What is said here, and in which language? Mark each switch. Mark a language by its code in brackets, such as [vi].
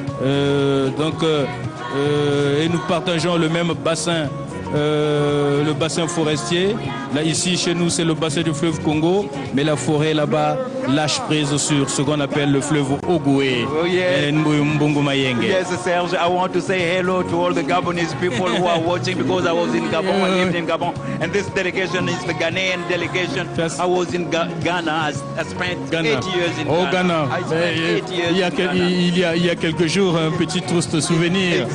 [fr] Et nous partageons le même bassin, le bassin forestier. Là, ici, chez nous, c'est le bassin du fleuve Congo, mais la forêt là-bas lâche prise sur ce qu'on appelle le fleuve Ogoué. [en] Oh, yes. Mbungumayenge. Yes, Serge, I want to say hello to all the Gabonese people who are watching, because I was in Gabon, I lived in Gabon, and this delegation is the Ghanaian delegation. I was in Ghana, I spent 8 years in Ghana. I spent 8 years [fr] il y a quelques jours, un petit triste souvenir.